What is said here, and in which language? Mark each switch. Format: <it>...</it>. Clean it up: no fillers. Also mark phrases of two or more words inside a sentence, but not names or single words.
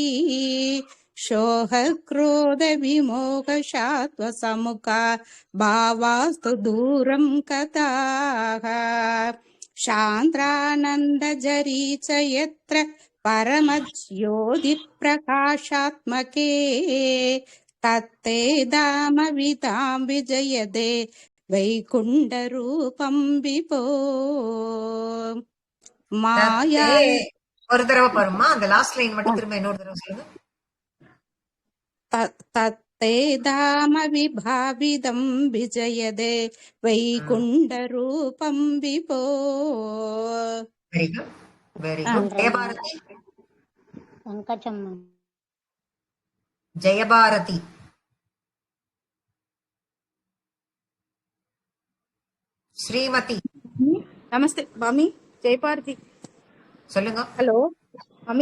<sa>शोकक्रोधविमोहसात्वसमुखा भावास्तु दूरं गताः सान्द्रानन्दझरी च यत्र परमज्योतिप्रकाशात्मके तत्ते दामवितां विजयदे वैकुण्ठरूपं विभो माया</sa> <ta>ஒரு தடவை பாருமா, அந்த</ta> <en>last line</en> <ta>மட்டும் திரும்ப இன்னொரு தடவை சொல்லுங்க.</ta> <sa>तत्ते दामविभाविदं विजयदे वैकुण्ठरूपं विभो.</sa> <en>Very good, very good.</en> <ta>ஜெயபாரதி. ஜெயபாரதி. ஸ்ரீமதி. நமஸ்தே மாமி. ஜெயபாரதி சொல்லுங்க. ஹலோ மாமி,</ta>